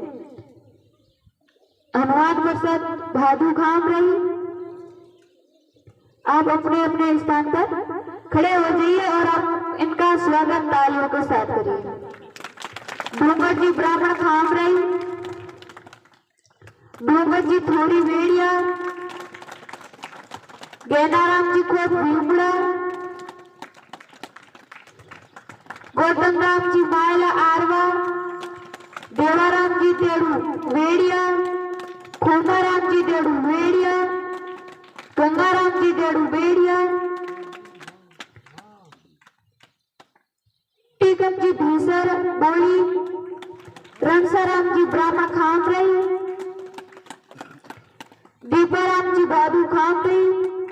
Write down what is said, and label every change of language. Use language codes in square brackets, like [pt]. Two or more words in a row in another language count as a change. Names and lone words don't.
[hi] हनुमान प्रसाद भादु खाम रही, आप अपने अपने स्थान पर खड़े हो जाइए और आप इनका स्वागत तालियों के साथ करिए। डूंगर जी ब्राह्मण खाम रही, डूंगर जी थोड़ी वेड़िया, गैनाराम जी को भूमड़ा, गौतम राम जी मायला आरवा, देवाराम जी तेड़ू वेड़िया, खोमाराम जी तेड़ू वेड़िया, गंगाराम जी तेड़ू वेड़िया, टीकम जी भीसर बोली, रणसाराम जी ब्राह्मण खाम रही, दीपाराम जी बाबू खाम रही,